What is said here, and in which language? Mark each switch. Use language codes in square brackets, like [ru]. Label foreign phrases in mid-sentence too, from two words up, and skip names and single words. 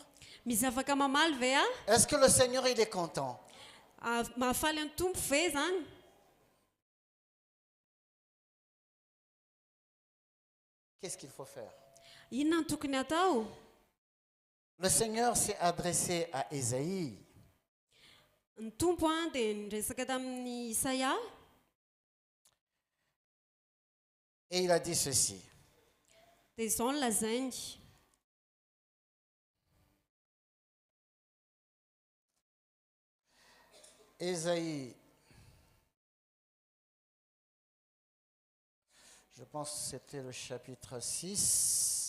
[mg] misy afaka mamaly ve [fr] Est-ce que le Seigneur il est content? [mg] mahafaly any tompo ve zany [fr] Qu'est-ce qu'il faut faire? [mg] inona ny tokony atao [fr] Le Seigneur s'est adressé à Ésaïe. [mg] ny tompo dia niresaka tamin'ny isaia [fr] Et il a dit ceci. [mg] dia izao ny lazainy [fr] Ésaïe, je pense que c'était le chapitre 6.